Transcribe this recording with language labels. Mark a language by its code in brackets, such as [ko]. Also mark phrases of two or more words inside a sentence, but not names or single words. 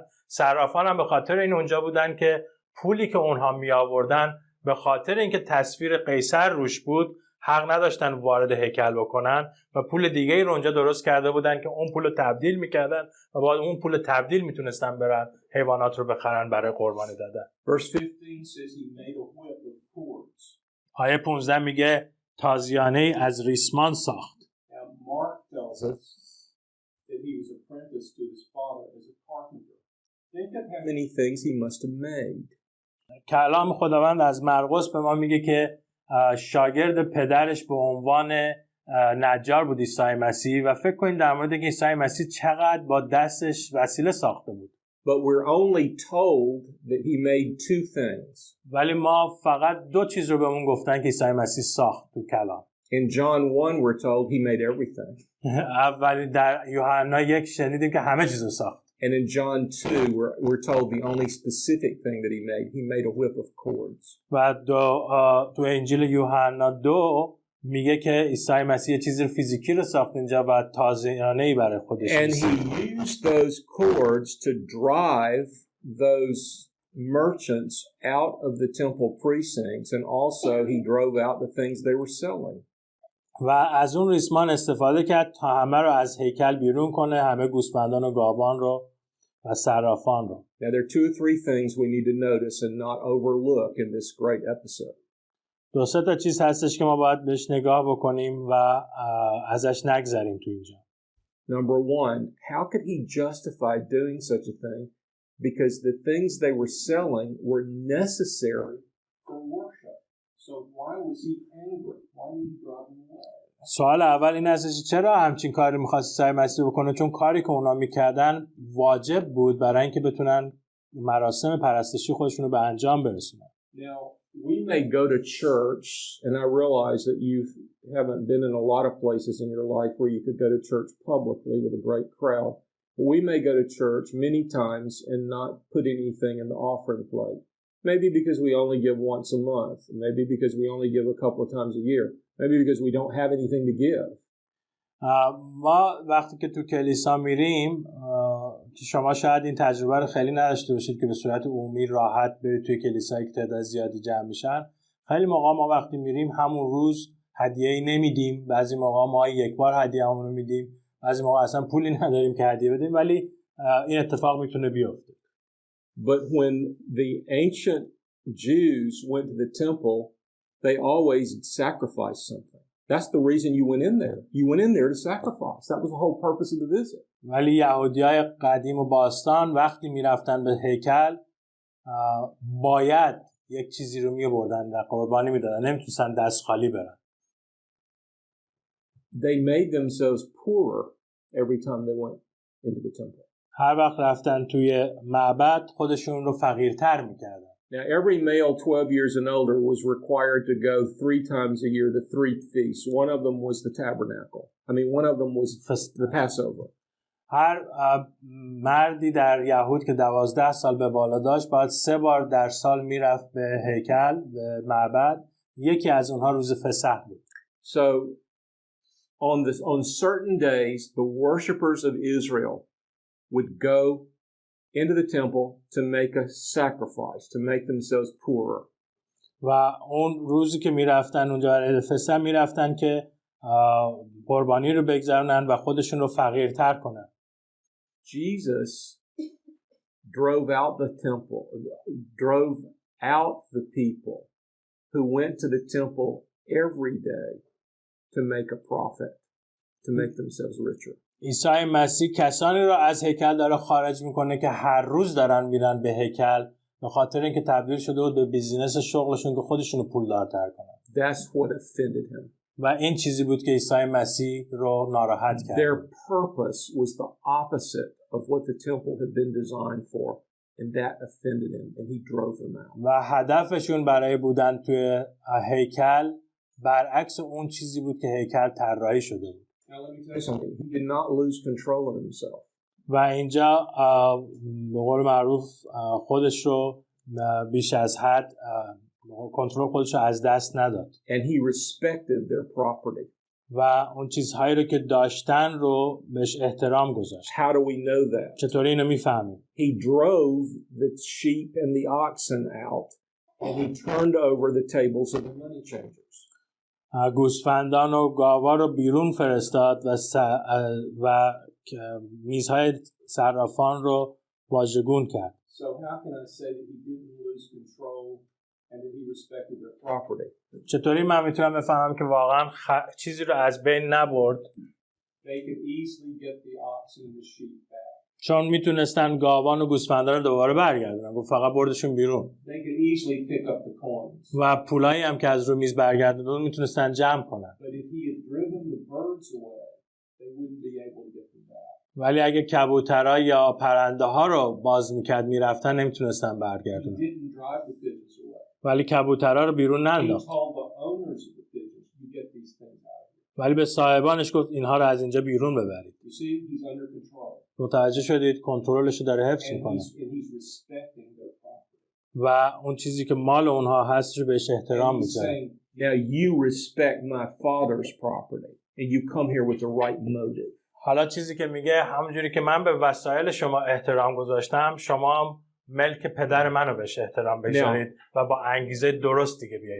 [fa] صرافان هم به خاطر این اونجا بودن که پولی که اونها می آوردن به خاطر اینکه تصویر قیصر روش بود حق نداشتن وارد هیکل بکنن و پول دیگه ای رو اونجا درست کرده بودن که اون پول رو تبدیل میکردن و بعد اون پول تبدیل میتونستن برن حیوانات رو بخرن برای قربانی دادن. [en] Verse 15 says he made a whip of cords. [fa] آیه 15 میگه تازیانه از ریسمان ساخت. [en] Now Mark tells us that he was apprenticed to his father as a carpenter. Think of how many things he must have made. [fa] کلام خداوند از مرقس به ما میگه که شاگرد پدرش به عنوان نجار بود عیسی مسیح و فکر کنید در مورد که عیسی مسیح چقدر با دستش وسیله ساخته بود. [en] But we're only told that he made 2 things. [fa] ولی ما فقط 2 چیز رو بهمون گفتن که عیسی مسیح ساخت تو کلام. [en] In John 1 we're told he made everything. [fa] اولی در یوحنا 1 شنیدیم که همه چیز رو ساخت. [en] And in John 2 we're told the only specific thing that he made a whip of cords. [fa] و تو انجیل یوحنا 2 میگه که عیسی مسیح یه چیز فیزیکی رو ساخت اینجا و تازیانه‌ای برای خودش. [en] And he used those cords to drive those merchants out of the temple precincts, and also he drove out the things they were selling. [fa] و از اون ریسمان استفاده کرد تا همه رو از هیکل بیرون کنه، همه گوسفندان و گاوان رو و صرافان رو. [en] Now there are 2 or 3 things we need to notice and not overlook in this great episode. [fa] 2 تا چیز هستش که ما باید بهش نگاه بکنیم و ازش نگذریم تو اینجا. [en] Number 1, how could he justify doing such a thing? Because the things they were selling were necessary for worship. So why was he angry? Why did he drive them away? [fa] سوال اول این هستش چرا همچین کاری می‌خواست عیسی مسیح بکنه؟ چون کاری که اونا می‌کردن واجب بود برای اینکه بتونن مراسم پرستشی خودشون رو به انجام برسونن. [en] Now, we may go to church, and I realize that you haven't been in a lot of places in your life where you could go to church publicly with a great crowd. But we may go to church many times and not put anything in the offering plate. Maybe because we only give once a month. Maybe because we only give a couple of times a year. Maybe because we don't have anything to give. [fa] ما وقتی که تو کلیسا میریم که شما شاید این تجربه رو خیلی نداشته باشید که به صورت عمومی راحت برید توی کلیسایی که تعداد زیادی جمع میشن. خیلی موقع ما وقتی میریم همون روز هدیه‌ای نمیدیم، بعضی موقع ما یک بار هدیه‌مون رو میدیم، بعضی موقع اصلا پولی نداریم که هدیه بدیم، ولی این اتفاق میتونه بیفته. [en] But when the ancient Jews went to the temple, they always sacrificed something. That's the reason you went in there. You went in there to sacrifice. That was the whole purpose of the visit. [fa] ولی یهودیای قدیم و باستان وقتی میرفتن به هیکل باید یک چیزی رو میبردن و قربانی میدادن، نمیتونستن دست خالی برن. [en] They made themselves poorer every time they went into the temple. [fa] هر وقت رفتن توی معبد خودشون رو فقیرتر میکردن. [en] Now, every male 12 years and older was required to go 3 times a year to 3 feasts. One of them was the tabernacle. One of them was the Passover. [fa] هر مردی در یهود که 12 سال به بالا داشت باید 3 بار در سال میرفت به هیکل، به معبد. یکی از اونها روز فسح بود. [en] So on certain days the worshipers of Israel would go into the temple to make a sacrifice, to make themselves poorer. [fa] و اون روزی که میرفتن اونجا برای فسح میرفتن که قربانی رو بگذارونن و خودشون رو فقیرتر کنن. [en] Jesus drove out the people who went to the temple every day to make a profit, to make themselves richer. [fa] عیسی مسیح کسانی رو از هیکل داره خارج میکنه که هر روز دارن میرن به هیکل به خاطر اینکه تبدیل شده بود به بیزینس شغلشون که خودشون رو پولدارتر کنن. [en] That's what offended him. [fa] و این چیزی بود که عیسی مسیح رو ناراحت کرد. [en] Their purpose was the opposite of what the temple had been designed for, and that offended him, and he drove them out. [fa] و هدفشون برای بودن توی هیکل برعکس اون چیزی بود که هیکل طراحی شده بود. [en] Now let me tell you something. He did not lose control of himself. [fa] و اینجا به قول معروف خودش رو بیش از حد کنترل خودش رو از دست نداد. [en] And he respected their property. [fa] و اون چیزهایی رو که داشتن رو بهش احترام گذاشت. [en] How do we know that? [fa] چطوری اینو میفهمیم؟ [en] He drove the sheep and the oxen out, and he turned over the tables of the money changers. [fa] گوسفندان و گاوا رو بیرون فرستاد و میزهای صرافان رو واژگون کرد. [en] So how can I say that he didn't lose control and that he respected their property? [fa] چطوری من میتونم بفهمم که واقعا چیزی رو از بین نبرد؟ [en] They could easily get the oxen and the sheep back. [fa] چون میتونستن گاوان و گوسفندان رو دوباره برگردونن. گفت فقط بردشون بیرون. [en] They could easily pick up the coins. [fa] و پولایی هم که از رو میز برگردوندن میتونستن جمع کنن. [en] But if he had driven the birds away, they wouldn't be able to get them back. [fa] ولی اگه کبوترها یا پرنده ها رو باز میکرد میرفتن نمیتونستن برگردونن. [en] He didn't drive the pigeons away. [fa] ولی کبوترها رو بیرون ننداخت. [en] He told the owners of the pigeons, you get these things out. [fa] ولی به صاحبانش گفت اینها رو از اینجا بیرون ببرید. [en] You see, he's under control. [fa] متوجه شدید کنترلش رو داره حفظ میکنه. و اون چیزی که مال اونها هست رو بهش احترام میذاره. [en] Now you respect my father's property and you come here with the right motive. [fa] حالا چیزی که میگه همونجوری که من به وسایل شما احترام گذاشتم شما هم ملک پدر منو بهش احترام بذارید و با انگیزه درست دیگه بیایید.